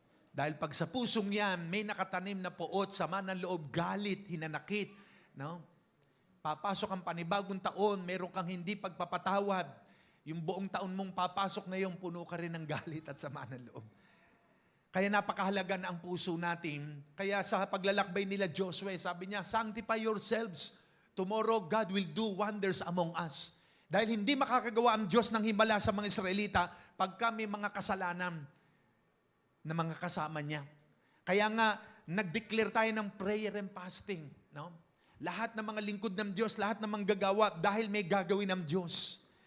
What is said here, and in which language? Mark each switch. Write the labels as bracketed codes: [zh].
[tl] Dahil pag sa pusong yan, may nakatanim na puot, sama ng loob, galit, hinanakit. No? Papasok ang panibagong taon, meron kang hindi pagpapatawad. Yung buong taon mong papasok na yung puno ka rin ng galit at sama ng loob. Kaya napakahalaga na ang puso natin. Kaya sa paglalakbay nila Joshua, sabi niya, [en] sanctify yourselves. Tomorrow, God will do wonders among us. [tl] Dahil hindi makakagawa ang Diyos ng himala sa mga Israelita pag kami mga kasalanan na mga kasama niya. Kaya nga, nag-declare tayo ng [en] prayer and fasting. [tl] No? Lahat ng mga lingkod ng Diyos, lahat ng mga gagawa, dahil may gagawin ng Diyos.